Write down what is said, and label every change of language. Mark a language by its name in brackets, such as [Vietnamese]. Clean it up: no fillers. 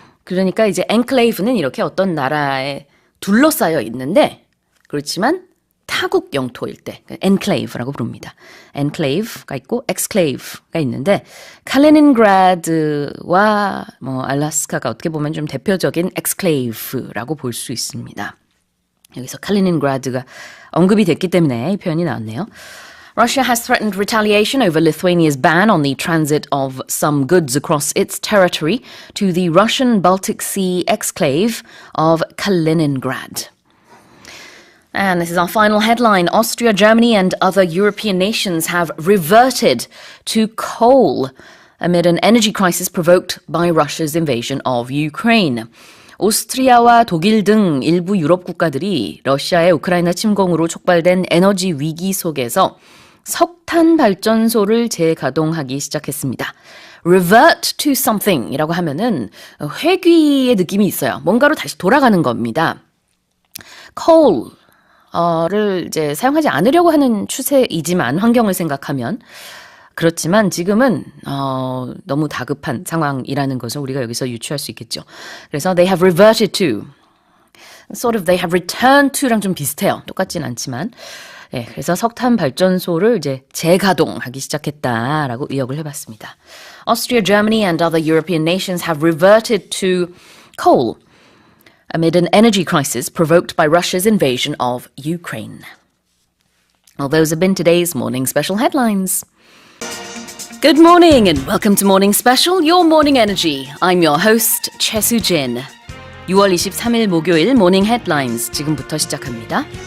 [Korean] 그러니까 이제 enclave는 이렇게 어떤 나라에 둘러싸여 있는데 그렇지만 타국 영토일 때 enclave라고 부릅니다. enclave가 있고 exclave가 있는데 칼리닌그라드와 알래스카가 어떻게 보면 좀 대표적인 exclave라고 볼 수 있습니다. 여기서 칼리닌그라드가 언급이 됐기 때문에 이 표현이 나왔네요. [English] Russia has threatened retaliation over Lithuania's ban on the transit of some goods across its territory to the Russian Baltic Sea exclave of Kaliningrad. And this is our final headline. Austria, Germany and other European nations have reverted to coal amid an energy crisis provoked by Russia's invasion of Ukraine. [Korean] 오스트리아와 독일 등 일부 유럽 국가들이 러시아의 우크라이나 침공으로 촉발된 에너지 위기 속에서 석탄 발전소를 재가동하기 시작했습니다. [English] Revert to something [Korean] 이라고 하면은 회귀의 느낌이 있어요. 뭔가로 다시 돌아가는 겁니다. coal 를 이제 사용하지 않으려고 하는 추세이지만 환경을 생각하면 그렇지만 지금은 너무 다급한 상황이라는 것을 우리가 여기서 유추할 수 있겠죠. 그래서 [English] they have reverted to, sort of they have returned to [Korean] 랑 좀 비슷해요. 똑같진 않지만. 네, 그래서 석탄 발전소를 이제 재가동하기 시작했다라고 의역을 해봤습니다. [English] Austria, Germany and other European nations have reverted to coal amid an energy crisis provoked by Russia's invasion of Ukraine. Well, those have been today's Morning Special headlines. Good morning and welcome to Morning Special, your morning energy. I'm your host, Choi Soo-jin. [Korean] 6월 23일 목요일 모닝 헤드라인즈 지금부터 시작합니다.